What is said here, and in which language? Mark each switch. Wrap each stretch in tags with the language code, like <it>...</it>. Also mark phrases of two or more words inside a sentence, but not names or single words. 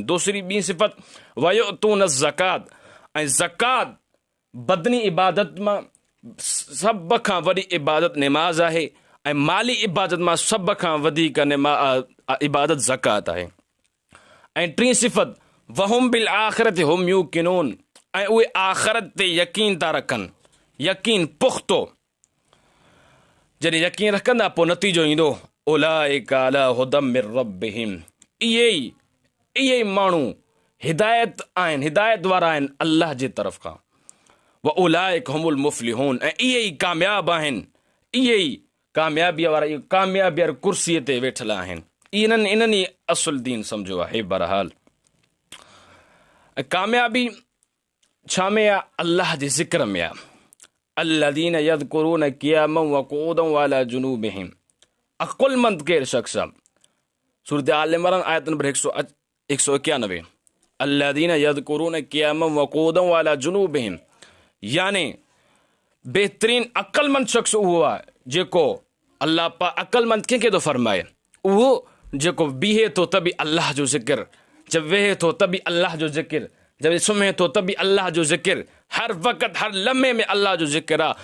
<sd>दूसरी ॿी सिफ़त</sd> <ar>ويؤتون الزكاة,</ar> <sd>ऐं ज़कात बदनी इबादत मां सभ खां वॾी इबादत निमाज़ आहे, ऐं माली इबादत मां सभ खां वधीक इबादत ज़कात आहे। ऐं टीं सिफ़त</sd> <ar>وهم بالآخرة هم يوقنون,</ar> <sd>ऐं उहे आख़िरत ते यकीन था रखनि, यकीन पुख़्तो। जॾहिं यकीन रखंदा पोइ नतीजो ईंदो,</sd> <ar>أولئك على هدى من ربهم,</ar> <sd>इहे ई माण्हू हिदायत आहिनि, हिदायत वारा आहिनि अल्लाह जे तरफ़ खां।</sd> <ar>وأولئك هم المفلحون,</ar> <sd>ऐं इहे ई कामयाब आहिनि, इहे ई कामयाबीअ वारा, इहे कामयाबी वारी कुर्सीअ ते वेठल आहिनि। इन्हनि ई असुल दीन सम्झो आहे। बहरहाल कामयाबी छा में आहे? अल्लाह जे ज़िक्र में आहे।</sd> <ar>الذين يذكرون قياما وقعودا وعلى جنوبهم,</ar> <sd>अक़ुलमंद केरु शख़्स आहे? सूरत आल इमरान आयत नंबर 191,</sd> <ar>الذين يذكرون قياما وقعودا وعلى جنوبهم,</ar> <sd>यानी बहितरीन अक़लमंद शख़्स उहो आहे जेको अल्लाह पाक अक़लमंद कंहिंखे थो फरमाए, उहो जेको बीहे थो त बि अल्लाह जो ज़िक्र, जब वेहे थो त बि अल्लाह जो ज़िक्र, जब सुम्हे थो त बि अल्लाह जो ज़िक्र, हर वक़्त हर लम्हे में अल्लाह जो ज़िक्र आहे।</sd>